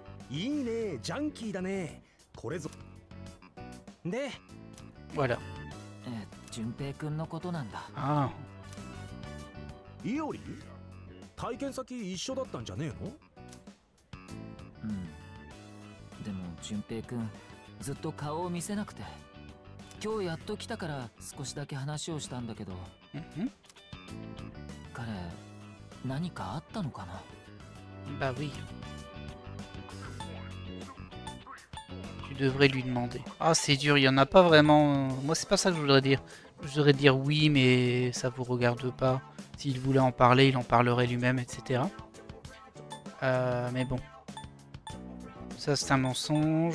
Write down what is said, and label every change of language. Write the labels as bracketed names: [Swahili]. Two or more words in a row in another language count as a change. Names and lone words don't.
[French] Voilà. Ah. [Japanese] 体験先一緒だったんじゃねえの？うん。でも淳平くんずっと顔を見せなくて、今日やっと来たから少しだけ話をしたんだけど、彼何かあったのかな？ [French] Bah oui. Tu devrais lui demander. Ah, c'est dur, il y en a pas vraiment. Moi, c'est pas ça que je voudrais dire. Je voudrais dire oui, mais ça vous regarde pas. S'il voulait en parler, il en parlerait lui-même, etc. Mais bon. Ça, c'est un mensonge.